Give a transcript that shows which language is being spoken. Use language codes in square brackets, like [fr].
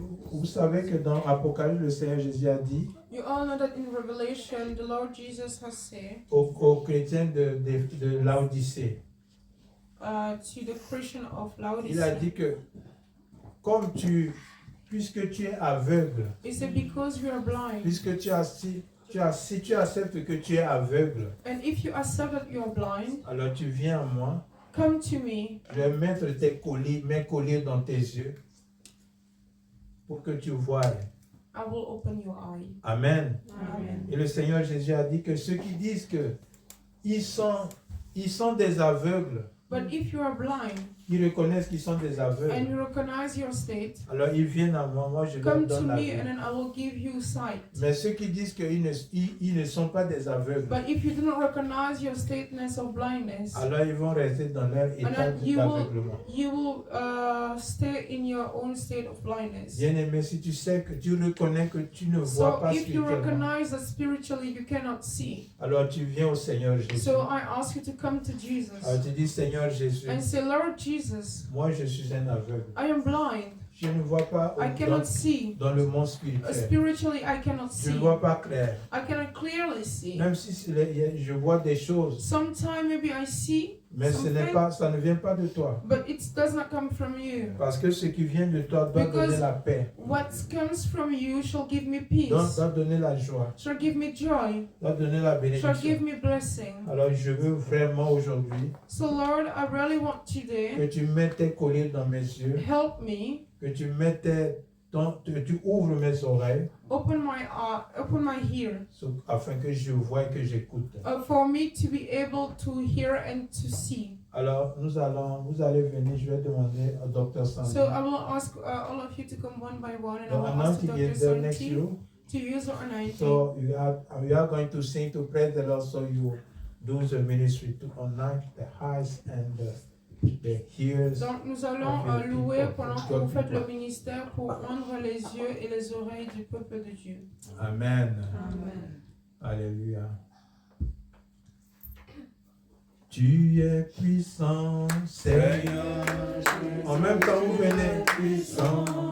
[fr] Vous savez que dans Apocalypse, le Seigneur Jésus a dit [en] You all know that in Revelation, the Lord Jesus has said [fr] aux chrétiens de Laodicée, [en] to the Christian of [fr] il a [en] Laodicea, [fr] dit que puisque tu es aveugle, [en] he said, because you are blind, [fr] puisque si tu acceptes que tu es aveugle, [en] and if you accept that you are blind, [fr] alors tu viens à moi, [en] come to me. [fr] je vais mettre mes colliers dans tes yeux pour que tu voies. [en] I will open your eye. Amen. Amen. [fr] Et le Seigneur Jésus a dit que ceux qui disent que ils sont des aveugles, [en] But if you are blind [fr] ils reconnaissent qu'ils sont des aveugles, [en] and you recognize your state, [fr] alors ils viennent à moi, moi je leur [en] come to [fr] donne la [en] me [fr] vue. [en] and then I will give you sight. [fr] Mais ceux qui disent qu'ils ne sont pas des aveugles, [en] But if you do not recognize your stateness of blindness, [fr] alors ils vont rester dans leur état [en] then [fr] d'aveuglement. [en] you will stay in your own state of blindness. [fr] Bien-aimé, si tu sais que tu reconnais que tu ne vois [en] So [fr] pas [en] if you [fr] spirituellement, [en] recognize that spiritually you cannot see, [fr] alors tu viens au Seigneur Jésus. [en] so I ask you to come to Jesus [fr] Alors tu dis, Seigneur Jésus, [en] and say, Lord Jesus, [fr] moi je suis un aveugle. [en] I am blind. [fr] Je ne vois pas [en] I cannot see. [fr] dans le monde spirituel. [en] Spiritually, I cannot [fr] Je ne [en] see. [fr] vois pas clair. [en] I cannot clearly see. [fr] Même si je vois des choses, [en] Sometimes maybe I see, [fr] mais ça ne vient pas de toi. [en] but it does not come from you. [fr] Parce que ce qui vient de toi doit [en] Because [fr] donner la paix, [en] what comes from you shall give me peace, [fr] doit donner la joie, [en] shall give me joy, [fr] doit donner la [en] shall give [fr] bénédiction. [en] me blessing. [fr] Alors je veux vraiment aujourd'hui [en] So Lord, I really want today, [fr] que tu mettes tes colliers dans mes yeux, [en] help me, [fr] que tu mettes que tu ouvres mes oreilles [en] open my ear, [fr] afin que je voie et que j'écoute. [en] for me to be able to hear and to see. [fr] Alors vous allez venir, je vais demander au docteur Sandy. [en] So I will ask all of you to come one by one, and I The will ask anointing Dr. is there next to Santi you. to use the anointing. So we are going to sing to praise the Lord. So you do the ministry to anoint the eyes and the ears. [fr] Donc nous allons louer pendant que vous faites le ministère pour rendre les yeux et les oreilles du peuple de Dieu. Amen. Amen. Alléluia. Tu es puissant, Seigneur. En même temps, vous venez puissant.